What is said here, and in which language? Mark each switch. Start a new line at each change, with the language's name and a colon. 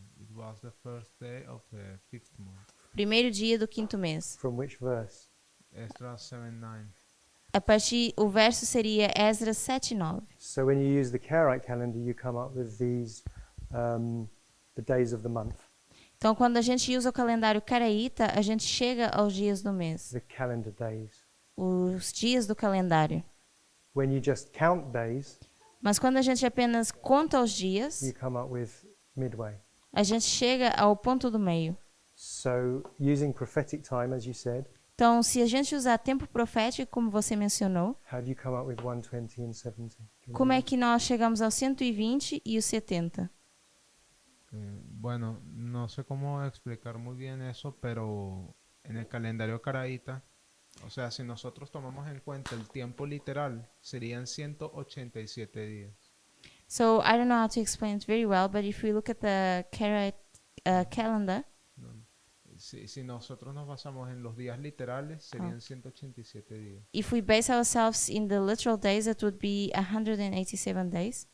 English: It was the first day of the fifth month.
Portuguese: primeiro dia do quinto mês.
English: from which verse?
Portuguese: Esdras 7:9. A partir, o verso seria Esdras 7:9.
English: So when you use the Karaite calendar, you come up with these, the days of the month,
Portuguese: Então, quando a gente usa o calendário caraíta, a gente chega aos dias do mês,
English: the calendar days.
Portuguese: os dias do calendário.
English: When you just count days,
Portuguese: Mas quando a gente apenas conta os dias,
English: you come up with midway.
Portuguese: a gente chega ao ponto do meio.
English: So using prophetic time, as you said,
Portuguese: Então, se a gente usar tempo profético, como você mencionou,
English: how do you come up with 120 and 70? Do you
Portuguese: como é
English: remember?
Portuguese: que nós chegamos aos 120 e os 70?
Spanish: Bueno, no sé cómo explicar muy bien eso, pero en el calendario caraíta, o sea, si nosotros tomamos en cuenta el tiempo literal, serían 187 días.
English: So, I don't know how to explain it very well, but if we look at the Karaite calendar,
Spanish: Si nosotros nos basamos en los días literales, serían 187 días.
English: if we base ourselves in the literal days, it would be 187 days.